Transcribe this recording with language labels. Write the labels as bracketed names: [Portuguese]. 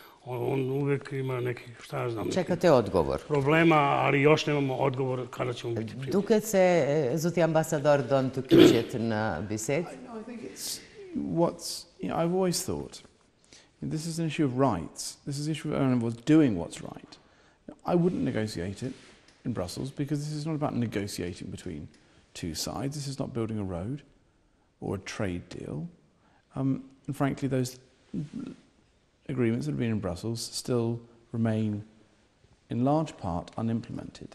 [Serbian] On uvek ima neki, šta ja znam, čekate odgovor. Problema, ali još nemamo odgovor kada ćemo biti primljeni. [Albanian] Duket se zoti ambasador don të kyqet në bisedë? [English] I think it's what's, I've always thought, this is an issue of rights. This is an issue of doing what's right. I wouldn't negotiate it in Brussels because this is not about negotiating between two sides. This is not building a road or a trade deal. And frankly, those agreements that have been in Brussels still remain in large part unimplemented.